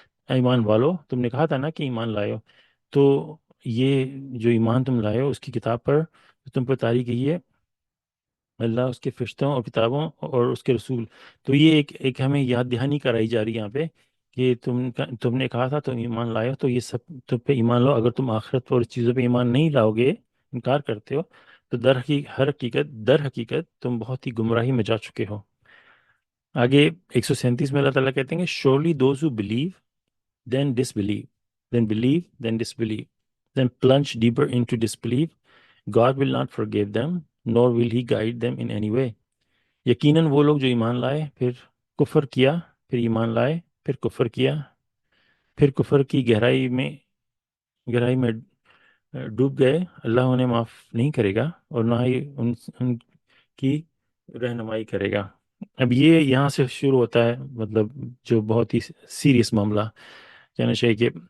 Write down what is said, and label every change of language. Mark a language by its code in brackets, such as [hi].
[ur] ایمان والو، تم نے کہا تھا نا کہ ایمان لائے ہو، تو یہ جو ایمان تم لائے ہو اس کی کتاب پر تم پر اتاری گئی ہے، اللہ، اس کے فرشتوں اور کتابوں اور اس کے رسول. تو یہ ایک ہمیں یاد دہانی کرائی جا رہی ہے یہاں پہ کہ تم نے کہا تھا تم ایمان لائے ہو، تو یہ سب تم پہ ایمان لاؤ. اگر تم آخرت اور اس چیزوں پہ ایمان نہیں لاؤ گے، انکار کرتے ہو، تو در حقیقت تم بہت ہی گمراہی میں جا چکے ہو. آگے 137 میں اللہ تعالیٰ کہتے ہیں کہ [en] surely those who believe then disbelieve, then believe, then disbelieve, then plunge deeper into disbelief. God will not forgive them, nor will He guide them in any way. [ur] یقیناً وہ لوگ جو ایمان لائے پھر کفر کیا، پھر ایمان لائے پھر کفر کیا، پھر کفر کی گہرائی میں ڈوب گئے، اللہ انہیں معاف نہیں کرے گا اور نہ ہی ان کی رہنمائی کرے گا۔ اب یہ یہاں سے شروع ہوتا ہے، مطلب جو بہت ہی سیریس معاملہ کہنا چاہیے کہ